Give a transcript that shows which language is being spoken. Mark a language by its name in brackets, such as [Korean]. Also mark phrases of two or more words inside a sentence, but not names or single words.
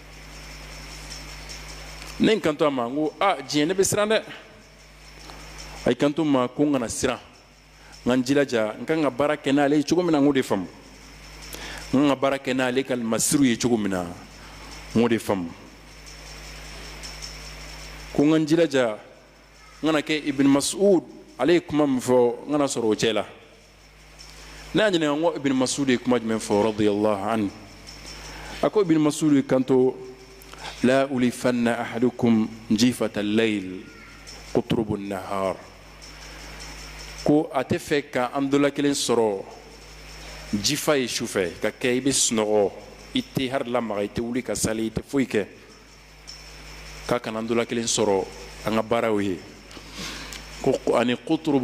[Bambara] ne n kanto a ma n ko diɲɛ ne bɛ siran dɛ a y'i kanto n ma ko n kana siran n ka n jilaja n ka n ka baara kɛ n'ale ye cogo min na n k'o de faamu n ka n ka baara kɛ n'ale ka masiriw ye cogo min na n k'o de faamu ko n ka n jilaja n kana kɛ Ibn Mas'ud ale ye kuma min fɔ n kana sɔrɔ o cɛ la ne y'a ɲininka n ko Ibn Mas'ud ye kuma jumɛn fɔ [Arabic] رضي الله عنه [Bambara] a ko Ibn Mas'ud ye kanto la [Arabic] ألفين أحدكم جيفة الليل قطرب النهار [Bambara] ko a tɛ fɛ ka an dɔ la kelen sɔrɔ jifa ye sufɛ ka kɛ i bɛ sunɔgɔ i tɛ hari lamaga i tɛ wuli ka sali i tɛ foyi kɛ k'a kana an dɔ la kelen sɔrɔ an ka baaraw ye ko ani qutrubu